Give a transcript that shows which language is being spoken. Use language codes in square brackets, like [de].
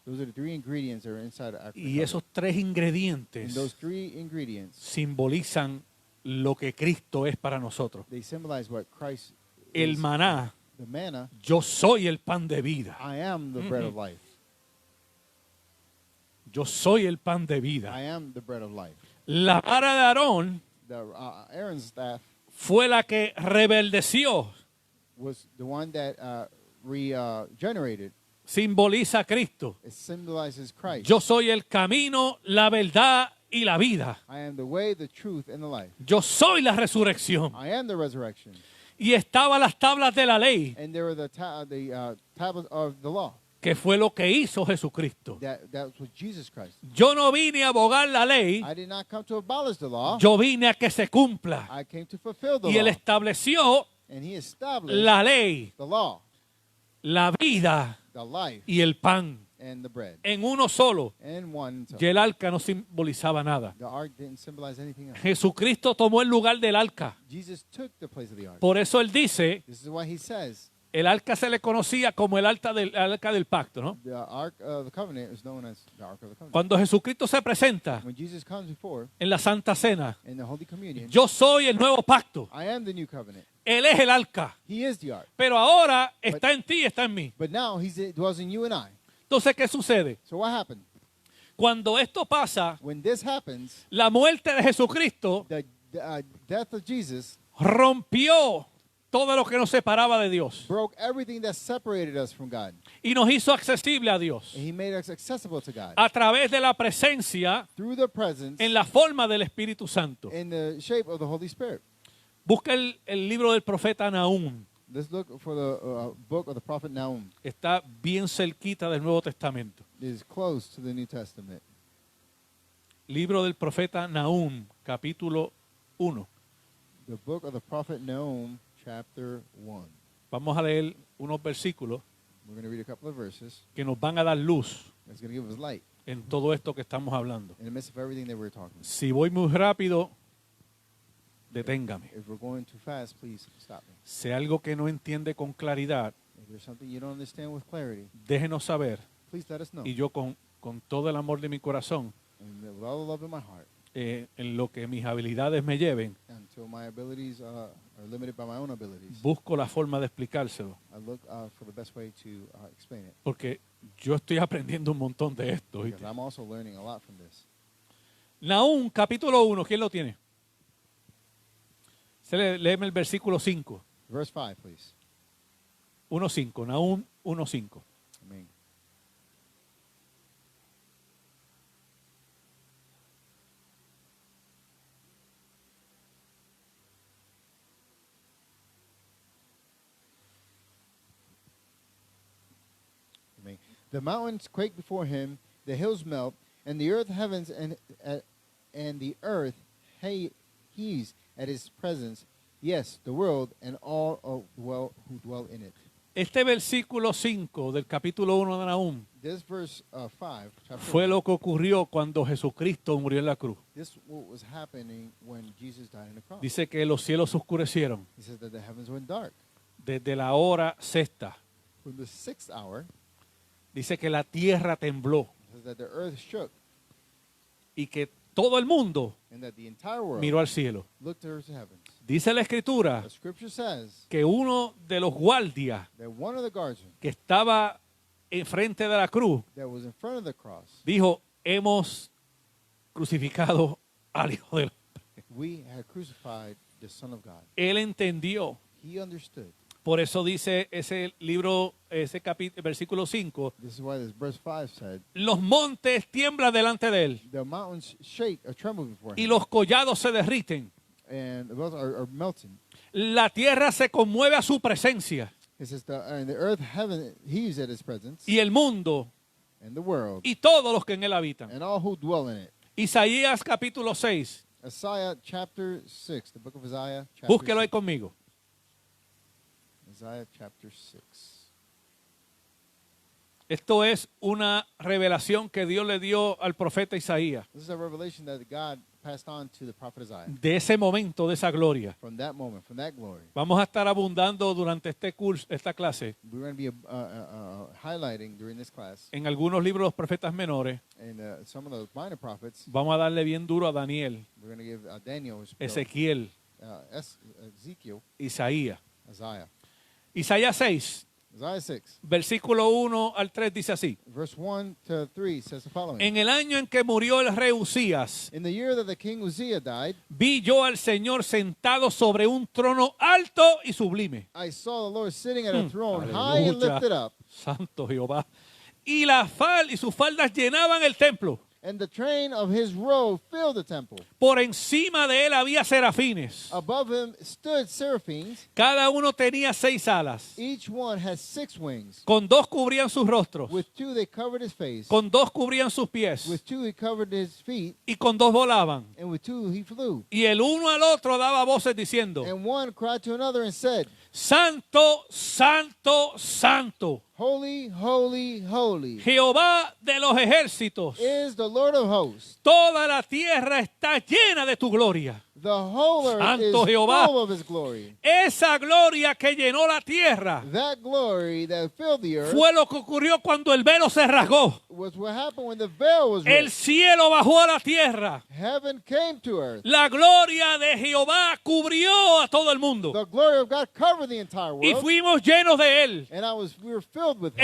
[en] Those are the three ingredients that are inside the Ark of the [es] Y [en] Covenant. [es] esos tres [en] And [es] ingredientes [en] those three ingredients, [es] simbolizan lo que Cristo es para nosotros. [en] they symbolize what Christ [es] El [en] is. [es] maná, [en] The manna, [es] yo soy el pan de vida. [en] I am the bread of life. [es] Yo soy el pan de vida. [en] I am the bread of life. [es] La vara de Aarón [en] The Aaron's staff [es] fue la que rebeldeció, [en] was the one that regenerated. [es] simboliza a Cristo. [en] It symbolizes Christ. [es] Yo soy el camino, la verdad y la vida. [en] I am the way, the truth, and the life. [es] Yo soy la resurrección. [en] I am the resurrection. [es] Y estaban las tablas de la ley [en] And there were the tablets of the law [es] que fue lo que hizo Jesucristo. [en] That was Jesus Christ. [es] Yo no vine a abogar la ley, [en] I did not come to abolish the law. [es] yo vine a que se cumpla. [en] I came to fulfill the [es] Y Él [en] law. [es] estableció [en] And he established [es] la ley, [en] the law, [es] la vida [en] the life, [es] y el pan [en] and the bread. [es] en uno solo. [en] And one. [es] Y el arca no simbolizaba nada. [en] The ark didn't symbolize anything else. [es] Jesucristo tomó el lugar del arca. [en] Jesus took the place of the ark. [es] Por eso Él dice, [en] This is why he says [es] el arca se le conocía como el arca del pacto, ¿no? [en] the ark of the covenant is known as the ark of the covenant. [es] Cuando Jesucristo se presenta [en] When Jesus comes before [es] en la Santa Cena, [en] in the Holy Communion, [es] yo soy el nuevo pacto. [en] I am the new covenant. [es] Él es el arca. [en] He is the ark. [es] Pero ahora está en ti y está en mí. [en] But now he dwells in you and I. [es] Entonces, ¿qué sucede? [en] So what happened? [es] Cuando esto pasa, [en] When this happens, [es] la muerte de Jesucristo [en] the death of Jesus [es] rompió todo lo que nos separaba de Dios [en] broke everything that separated us from God. [es] y nos hizo accesible a Dios [en] And he made us accessible to God [es] a través de la presencia [en] through the presence [es] en la forma del Espíritu Santo. [en] in the shape of the Holy Spirit. [es] Busca el libro del profeta Nahum. [en] Let's look for the book of the prophet Nahum. [es] Está bien cerquita del Nuevo Testamento. [en] It is close to the New Testament. [es] Libro del profeta Nahum, capítulo 1. [en] The book of the prophet Nahum, chapter 1. [es] Vamos a leer unos versículos [en] We're going to read a couple of verses. [es] que nos van a dar luz [en] It's going to give us light [es] en todo esto que estamos hablando. [en] in the midst of everything that we're talking about. [es] Si voy muy rápido, deténgame. [en] If we're going too fast, please stop me. [es] Si hay algo que no entiende con claridad, [en] If there's something you don't understand with clarity, [es] déjenos saber. [en] please let us know. [es] Y yo con todo el amor de mi corazón, [en] And with all the love in my heart, [es] en lo que mis habilidades me lleven, [en] until my abilities are limited by my own abilities, [es] busco la forma de explicárselo. [en] I look for the best way to explain it. [es] Porque yo estoy aprendiendo un montón de esto. [en] Because [es] ¿Oíste? [en] I'm also learning a lot from this. [es] Nahum, capítulo 1, ¿quién lo tiene? Léeme el versículo 5. [en] Verse 5, please. [es] 1.5, Nahum 1.5. [en] Amen. Amen. The mountains quake before him, the hills melt, and the earth heavens and the earth heaves at his presence. Yes, the world and all who dwell in it. [es] Este versículo 5 del capítulo 1 de Nahum [en] This verse 5, chapter [es] fue [en] 1, [es] lo que ocurrió cuando Jesucristo murió en la cruz. [en] this what was happening when Jesus died on the cross. [es] Dice que los cielos se oscurecieron [en] He says that the heavens went dark. [es] desde la hora sexta. [en] From the 6th hour, [es] Dice que la tierra tembló [en] it says that the earth shook [es] y que todo el mundo [en] and that the entire world [es] miró al cielo. [en] looked towards the heavens. [es] Dice la escritura [en] The scripture says [es] que uno de los guardias [en] that one of the guardsmen [es] que estaba enfrente de la cruz [en] that was in front of the cross, [es] dijo, hemos crucificado al Hijo del Hombre. [en] we had crucified the Son of God. [es] Él entendió. [en] He understood. [es] Por eso dice ese libro, ese capítulo, versículo 5, [en] This is why this verse 5 said, [es] los montes tiemblan delante de él [en] the mountains shake or tremble before [es] y [en] him, [es] los collados se derriten. [en] and the wells are melting. [es] La tierra se conmueve a su presencia [en] It says, and the earth heaven heaves at his presence, [es] y el mundo [en] and the world, [es] y todos los que en él habitan. [en] and all who dwell in it. [es] Isaías capítulo 6, [en] Isaiah chapter 6, the book of Isaiah chapter [es] búsquelo ahí [en] 6. [es] conmigo. [en] Isaiah chapter 6. [es] Esto es una revelación que Dios le dio al profeta Isaías [en] This is a revelation that God passed on to the prophet Isaiah. [es] de ese momento, de esa gloria. [en] From that moment, from that glory, [es] Vamos a estar abundando durante este curso, esta clase, [en] we're going to be highlighting during this class, [es] en algunos libros de los profetas menores. [en] and some of the minor prophets, [es] Vamos a darle bien duro a Daniel, [en] we're going to give Daniel, his bill, [es] Ezequiel, [en] Ezekiel, [es] Isaías. [en] Isaiah. [es] Isaías 6, [en] Isaiah 6, [es] versículo 1 al 3 dice así. [en] verse 1 to 3 says the following. [es] En el año en que murió el rey Usías, [en] In the year that the king Uzziah died, [es] vi yo al Señor sentado sobre un trono alto y sublime. [en] I saw the Lord sitting at a throne high and [es] Aleluya. [en] lifted up, [es] Santo Jehová. Y sus faldas llenaban el templo. [en] And the train of his robe filled the temple. [es] Por encima de él había serafines. [en] Above him stood seraphims. [es] Cada uno tenía 6 alas. [en] Each one has 6 wings. [es] Con 2 cubrían sus rostros. [en] With 2 they covered his face. [es] Con 2 cubrían sus pies. [en] With 2 he covered his feet. [es] Y con 2 volaban. [en] And with 2 he flew. [es] Y el uno al otro daba voces diciendo: [en] And one cried to another and said, [es] Santo, santo, santo, [en] Holy, holy, holy [es] Jehová de los ejércitos. [en] is the Lord of hosts. [es] Toda la tierra está llena de tu gloria. [en] The whole earth [es] Santo [en] is [es] Jehová. [en] full of his glory. [es] Esa gloria que llenó la tierra [en] That glory that filled the earth [es] fue lo que ocurrió cuando el velo se rasgó. [en] was what happened when the veil was [es] El [en] ripped. [es] cielo bajó a la tierra. [en] Heaven came to earth. [es] La gloria de Jehová cubrió a todo el mundo. [en] The glory of God covered the entire [es] Y [en] world. [es] fuimos llenos de él. [en] And we were filled with him.